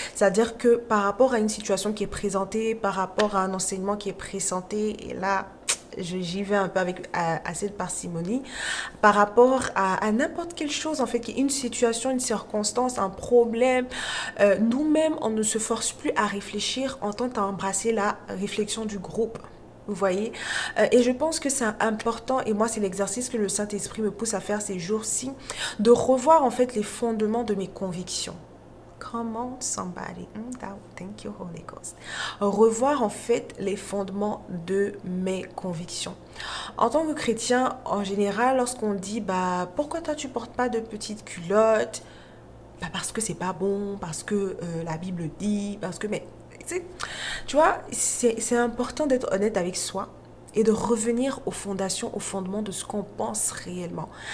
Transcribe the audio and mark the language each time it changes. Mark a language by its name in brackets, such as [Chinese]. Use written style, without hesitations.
[French] C'est-à-dire que par rapport à une situation qui est présentée, par rapport à un enseignement qui est présenté, et là, j'y vais un peu avec assez de parcimonie, par rapport à n'importe quelle chose, en fait, une situation, une circonstance, un problème, nous-mêmes, on ne se force plus à réfléchir, on tente à embrasser la réflexion du groupe. Vous voyez, et je pense que c'est important, et moi c'est l'exercice que le Saint-Esprit me pousse à faire ces jours-ci, de revoir en fait les fondements de mes convictions. [English] Come on somebody, thank you Holy Ghost. [French] Revoir en fait les fondements de mes convictions. En tant que chrétien, en général, lorsqu'on dit pourquoi toi tu portes pas de petites culottes, parce que c'est pas bon, parce que la Bible dit, parce que tu vois, c'est important d'être honnête avec soi et de revenir aux fondations, aux fondements de ce qu'on pense réellement.